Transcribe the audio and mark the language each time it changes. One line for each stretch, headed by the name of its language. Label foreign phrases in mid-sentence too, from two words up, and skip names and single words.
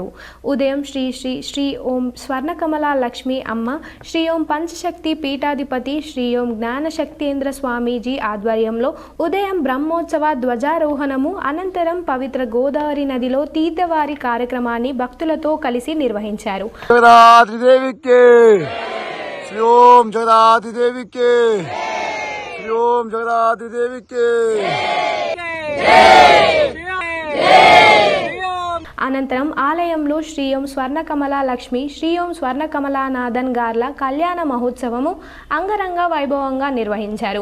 Telugu: ఉదయం శ్రీ ఓం స్వర్ణకమల లక్ష్మీ అమ్మ, శ్రీ ఓం పంచశక్తి పీఠాధిపతి శ్రీ ఓం జ్ఞానశక్తేంద్ర స్వామీజీ ఆధ్వర్యంలో ఉదయం బ్రహ్మోత్సవ ధ్వజారోహణము, అనంతరం పవిత్ర గోదావరి నదిలో తీర్థవారి కార్యక్రమాన్ని భక్తులతో కలిసి నిర్వహించారు.
Hindi: श्री ओम जगदाधि देवी के, श्री ओम जगदाधि देवी के।
Telugu: అనంతరం ఆలయంలో శ్రీ ఓం స్వర్ణకమల లక్ష్మి, శ్రీ ఓం స్వర్ణకమలానాథన్ గార్ల కళ్యాణ మహోత్సవము అంగరంగ వైభవంగా నిర్వహించారు.